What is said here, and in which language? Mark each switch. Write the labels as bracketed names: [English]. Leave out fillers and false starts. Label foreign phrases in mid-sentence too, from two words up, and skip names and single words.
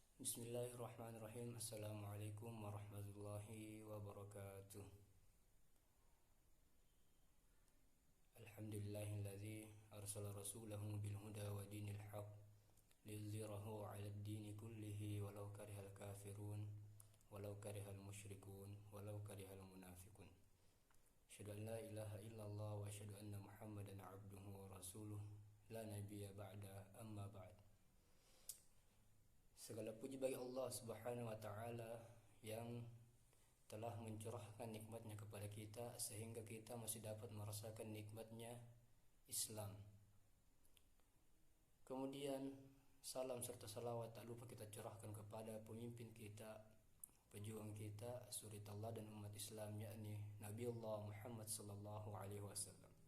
[Arabic] بسم الله الرحمن الرحيم. السلام عليكم ورحمة الله وبركاته. الحمد لله الذي أرسل رسوله بالهدى ودين الحق ليظهره على الدين كله ولو كره الكافرون ولو كره المشركون ولو كره المنافقون. أشهد أن لا إله إلا الله وأشهد أن محمدا عبده ورسوله لا نبي بعد، أما بعد. [Indonesian] Segala puji bagi Allah [Arabic] سبحانه وتعالى [Indonesian] yang telah mencurahkan nikmatnya kepada kita sehingga kita masih dapat merasakan nikmatnya Islam. Kemudian salam serta salawat tak lupa kita curahkan kepada pemimpin kita, pejuang kita, suri Allah dan umat Islam, yakni Nabiullah Muhammad [Arabic] صلى الله عليه وسلم.